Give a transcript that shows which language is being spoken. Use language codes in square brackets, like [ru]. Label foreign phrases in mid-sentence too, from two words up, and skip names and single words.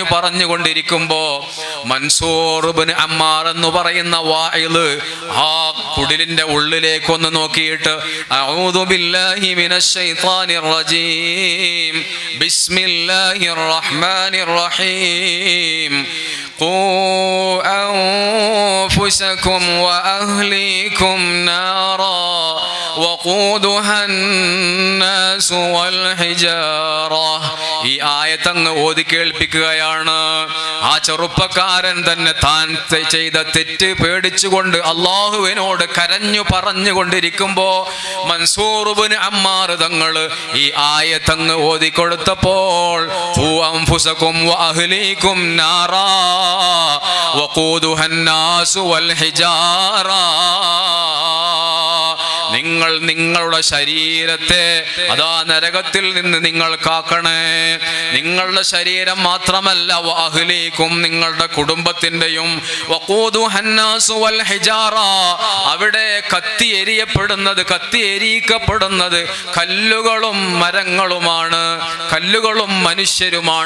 [ml] പറഞ്ഞുകൊണ്ടിരിക്കുമ്പോ മൻസൂർ ഇബ്നു അമ്മാർ എന്ന് പറയുന്ന വാഇദ് ആ കുടിലിന്റെ ഉള്ളിലേക്കൊന്ന് നോക്കിയിട്ട് [ar] أعوذ بالله من الشيطان الرجيم بسم الله الرحمن الرحيم قوا أنفسكم وأهليكم نارا وقودها الناس والحجارة. [ml] ഈ ആയത്തങ്ങ് ഓതി കേൾപ്പിക്കുകയാണ്. ആ ചെറുപ്പക്കാരൻ തന്നെ താൻ ചെയ്ത തെറ്റ് പേടിച്ചുകൊണ്ട് അള്ളാഹുവിനോട് കരഞ്ഞു പറഞ്ഞുകൊണ്ടിരിക്കുമ്പോ മൻസൂർ ഇബ്നു അമ്മാർ തങ്ങൾ ഈ ആയത്തങ്ങ് ഓതിക്കൊടുത്തപ്പോൾ [ar] قوا أنفسكم وأهليكم نارا وقودها الناس والحجارة. [ml] നിങ്ങൾ നിങ്ങളുടെ ശരീരത്തെ അതാ നരകത്തിൽ നിന്ന് നിങ്ങൾ കാക്കണേ. നിങ്ങളുടെ ശരീരം മാത്രമല്ല വഅഹ്ലീകും നിങ്ങളുടെ കുടുംബത്തിന്റെയും [ar] وقودها الناس والحجارة [ml] അവിടെ കത്തി എരിയിക്കപ്പെടുന്നത് കല്ലുകളും മരങ്ങളുമാണ്, കല്ലുകളും മനുഷ്യരുമാണ്.